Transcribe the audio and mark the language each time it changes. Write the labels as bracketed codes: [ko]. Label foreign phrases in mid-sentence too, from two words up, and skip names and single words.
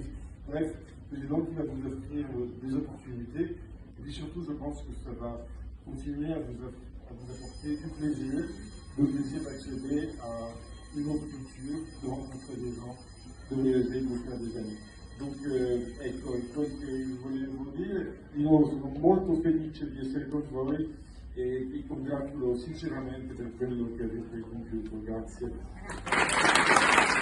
[fr] Bref, c'est donc qui va vous offrir des opportunités. Et puis surtout, je pense que ça va continuer à vous apporter du plaisir d'accéder à une autre culture, de rencontrer des gens, de voyager, de faire des amis. Donc, [it] ecco, quello che volevo dire, io sono molto felice di essere con voi e vi congratulo sinceramente per quello che avete compiuto. Grazie.